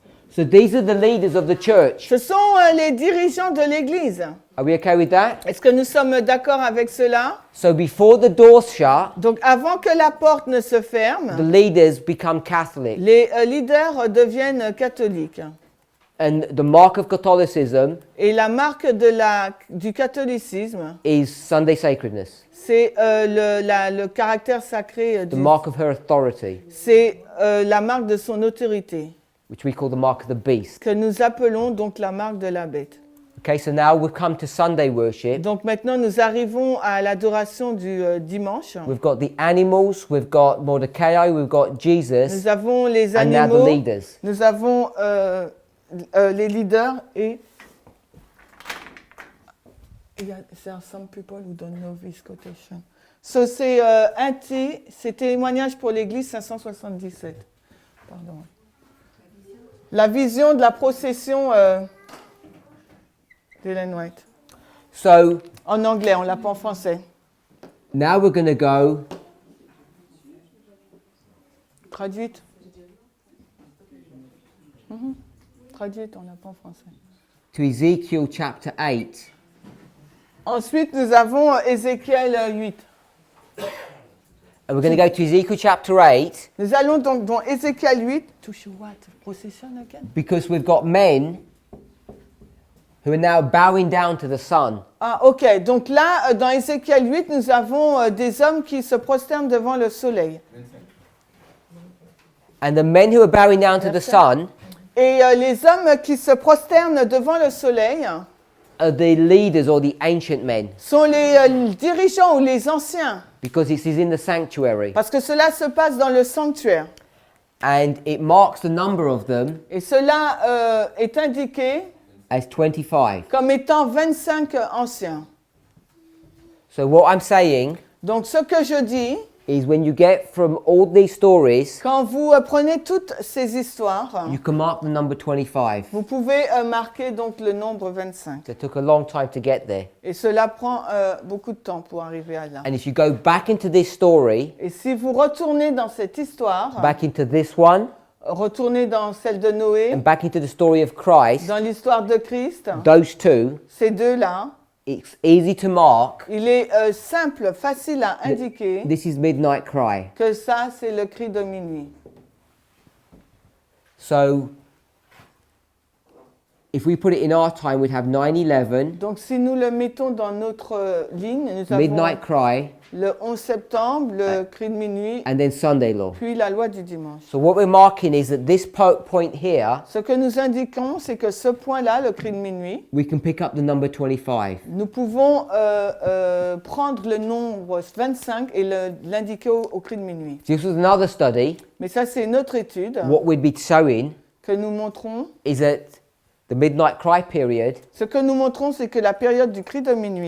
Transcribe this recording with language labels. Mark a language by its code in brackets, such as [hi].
[en] So these are the leaders of the church. [fr] Ce sont les dirigeants de l'Église. [en] Are we okay with that? [fr] Est-ce que nous sommes d'accord avec cela? [en] So before the doors shut, [fr] Donc, avant que la porte ne se [en] the [fr] ferme, [en] leaders become Catholic. [fr] les leaders deviennent catholiques. [en] And the mark of Catholicism [fr] Et la marque du catholicisme, [en] is Sunday sacredness, [fr] c'est le caractère sacré. [en] the mark of her authority, [fr] C'est la marque de son autorité, [en] which we call the mark of the beast. [fr] que nous appelons donc la marque de la bête. [en] Okay, so now we've come to Sunday worship. [fr] Donc maintenant, nous arrivons à l'adoration du dimanche. [en] We've got the animals, we've got Mordecai, we've got Jesus, [fr] Nous avons les [en] and now the [fr] animaux, [en] leaders. [fr] nous avons les leaders et [en] there are some people who don't know this quotation. [fr] So c'est c'est témoignage pour l'Église 577. Pardon. La vision de la procession d'Ellen White. [en] So [fr] En anglais, on l'a pas en français. [en] now we're going to go [fr] Traduite. Traduite, on l'a pas en français. [en] to Ezekiel chapter 8. [fr] Ensuite, nous avons Ézéchiel 8. [en] And we're going to go to Ezekiel chapter 8 [fr] Nous allons donc dans Ézéchiel 8. [en] To show what? Procession again? because we've got men who are now bowing down to the sun. [fr] Ah, ok. Donc là, dans Ézéchiel 8, nous avons des hommes qui se prosternent devant le soleil. [en] And the men who are bowing down to the sun [fr] Et les hommes qui se prosternent devant le soleil [en] are the leaders or the ancient men [fr] sont les dirigeants ou les anciens, [en] because this is in the sanctuary. [fr] parce que cela se passe dans le sanctuaire. [en] And it marks the number of them [fr] Et cela est indiqué [en] as 25. [fr] comme étant 25 anciens. [en] So what I'm saying [fr] Donc ce que je dis, [en] is when you get from all these stories, [fr] quand vous prenez toutes ces histoires, [en] you can mark the number 25. [fr] vous pouvez marquer donc le nombre 25. [en] It took a long time to get there. [fr] Et cela prend beaucoup de temps pour arriver à là. [en] And if you go back into this story, [fr] Et si vous retournez dans cette histoire, [en] back into this one, [fr] retournez dans celle de Noé, [en] and back into the story of Christ, [fr] dans l'histoire de Christ, [en] those two, [fr] ces deux-là, [en] it's easy to mark. [fr] il est simple, facile à indiquer [en] This is midnight cry. [fr] que ça, c'est le cri de minuit. [en] So if we put it in our time, we'd have 9/11, [fr] Donc si nous le mettons dans notre ligne, nous avons [en] midnight cry, [fr] le 11 septembre, le cri de minuit, [en] and then Sunday law. [fr] puis la loi du dimanche. [en] So what we're marking is that this point here, [fr] Ce que nous indiquons, c'est que ce point-là, le cri de minuit, [en] we can pick up the number 25. [fr] nous pouvons prendre le nombre 25 et l'indiquer au cri de minuit. [en] This was another study. [fr] Mais ça, c'est une autre étude [en] What we'd be showing [fr] que nous montrons. [en] is that the midnight cry period, [fr] Ce que nous montrons, c'est que la période du cri de minuit,